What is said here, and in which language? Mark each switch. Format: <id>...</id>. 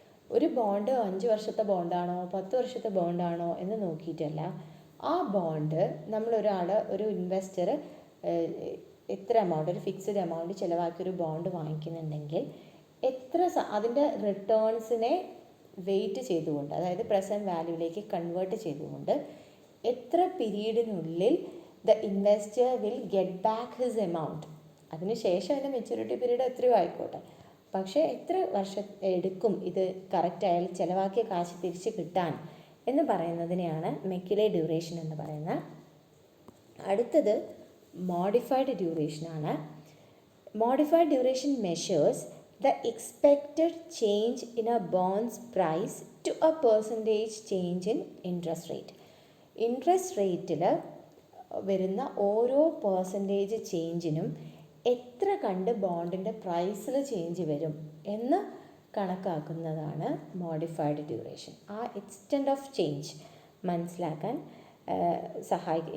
<ml>ഒരു ബോണ്ട് 5 വർഷത്തെ ബോണ്ടാണോ 10 വർഷത്തെ ബോണ്ടാണോ എന്ന് നോക്കിയിട്ടല്ല, ആ ബോണ്ട് ഒരു ഇൻവെസ്റ്റർ എത്ര എമൗണ്ട്, ഒരു ഫിക്സഡ് എമൗണ്ട് ചിലവാക്കിയൊരു ബോണ്ട് വാങ്ങിക്കുന്നുണ്ടെങ്കിൽ അതിൻ്റെ റിട്ടേൺസിനെ വെയിറ്റ് ചെയ്തുകൊണ്ട്, അതായത് പ്രസൻറ്റ് വാല്യൂവിലേക്ക് കൺവേർട്ട് ചെയ്തുകൊണ്ട് എത്ര പീരീഡിനുള്ളിൽ</ml> <en>The investor will get back his amount.</en> <ml>അതിനുശേഷം അതിൻ്റെ മെച്യൂരിറ്റി പീരീഡ് എത്രയോ ആയിക്കോട്ടെ, പക്ഷേ എത്ര വർഷം എടുക്കും ഇത് കറക്റ്റ് അയാൾ ചിലവാക്കിയ കാശ് തിരിച്ച് കിട്ടാൻ എന്ന് പറയുന്നതിനെയാണ് മെക്കുലെ ഡ്യൂറേഷൻ എന്ന് പറയുന്നത്. അടുത്തത് modified ഡ്യൂറേഷനാണ്.</ml> <en>Modified duration measures the expected change in a bond's price to a percentage change in interest rate.</en> <ml>Interest റേറ്റിൽ വരുന്ന ഓരോ പെർസെൻറ്റേജ് ചേഞ്ചിനും എത്ര കണ്ട് ബോണ്ടിൻ്റെ പ്രൈസിൽ ചേഞ്ച് വരും എന്ന് കണക്കാക്കുന്നതാണ് മോഡിഫൈഡ് ഡ്യൂറേഷൻ. ആ എക്സ്റ്റെൻഡ് ഓഫ് ചേഞ്ച് മനസ്സിലാക്കാൻ സഹായിക്കും.</ml>